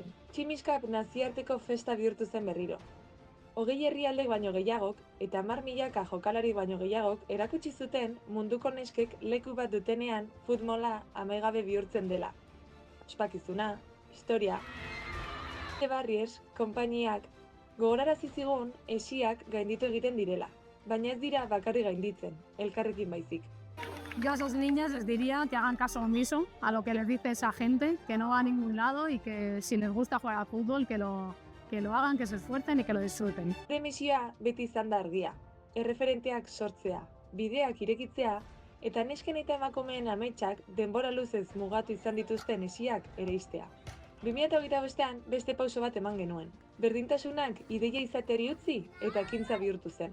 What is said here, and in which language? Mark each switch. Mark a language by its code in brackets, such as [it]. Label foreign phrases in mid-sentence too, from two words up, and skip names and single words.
[eu] Tximiskap nazioarteko festa bihurtu zen berriro. 20 herrialdek baino gehiagok eta 10.000 jokalari baino gehiagok erakutsi zuten munduko neskek leku bat dutenean futbola amaigabe bihurtzen dela. Ospakizuna, historia, Barriers, konpainiak, gogorarazi zigun esiak gainditu egiten direla, baina ez dira bakarrik gainditzen, elkarrekin baizik. [es] Yo a esas niñas les diría que hagan caso omiso a lo que les dice esa gente, que no va a ningún lado y que si les gusta jugar al fútbol, que lo hagan, que se esfuercen y que lo disfruten. [eu] Gure misioa beti izan da argia, erreferenteak sortzea, bideak irekitzea, eta nesken eta emakumeen ametsak denbora luzez mugatu izan dituzten esiak ereistea. 2025an beste pauso bat eman genuen. Berdintasunak ideia izateri utzi eta ekintza bihurtu zen.